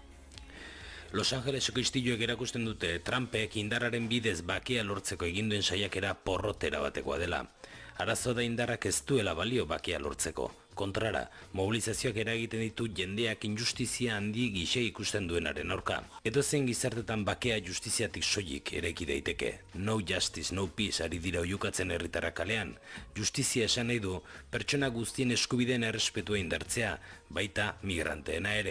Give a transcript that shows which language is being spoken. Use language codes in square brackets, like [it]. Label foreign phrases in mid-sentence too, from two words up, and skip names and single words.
[eu] Los Angeleseko istiluek erakusten dute Trumpek indarraren bidez bakea lortzeko eginduen saiakera porrotera batekoa dela. Arazo da indarrak ez duela balio bakea lortzeko. Kontrara, mobilizazioak eragiten ditu jendeak injustizia handi gise ikusten duenaren aurka. Edozein gizartetan bakea justiziatik soilik eraiki daiteke. [en] No justice, no peace [eu] ari dira oihukatzen herritarrak kalean. Justizia esan nahi du, pertsona guztien eskubideen errespetua indartzea, baita migranteena ere.